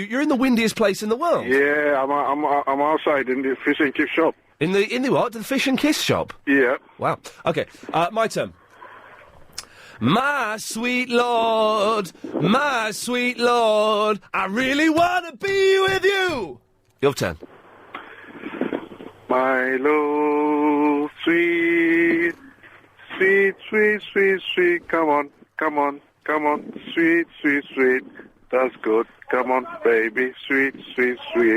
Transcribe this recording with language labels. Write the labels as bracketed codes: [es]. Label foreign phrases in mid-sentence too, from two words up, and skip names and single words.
[en] You're in the windiest place in the world. Yeah, I'm outside in the fish and chip shop. In the what? The fish and kiss shop? Yeah. Wow. OK, my turn. My sweet Lord, I really want to be with you. Your turn. My love, sweet, sweet, sweet, sweet, sweet. Come on, sweet, sweet, sweet. That's good. Come on, baby, sweet, sweet, sweet.